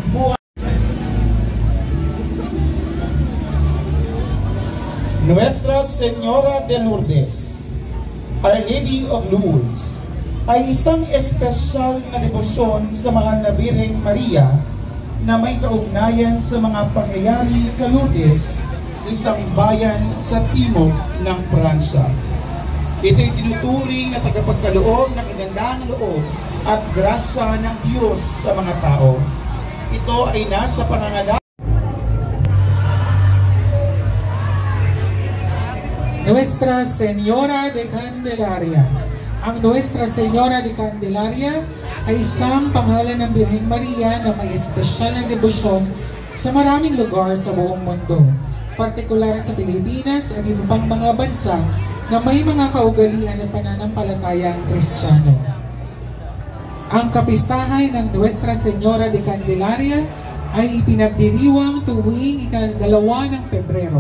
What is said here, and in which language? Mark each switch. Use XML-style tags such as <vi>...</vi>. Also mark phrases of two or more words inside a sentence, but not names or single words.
<tl>Nuestra Señora de Lourdes, Our Lady of Lourdes, ay isang espesyal na debosyon sa mahal na Birheng Maria na may kaugnayan sa mga pangyayari sa Lourdes, isang bayan sa timog ng Pransya. Ito'y tinuturing na tagapagkaloob ng kagandahang loob at grasya ng Diyos sa mga tao. Ito ay nasa pangangalaga Nuestra Señora de Candelaria. Ang Nuestra Señora de Candelaria ay isang pangalan ng Birheng Maria na may espesyal na debosyon sa maraming lugar sa buong mundo, partikular sa Pilipinas at iba pang mga bansa na may mga kaugalian ng pananampalatayang Kristiyano. Ang kapistahan ng Nuestra Señora de Candelaria ay ipinagdiriwang tuwing ika-2 ng Pebrero.</tl>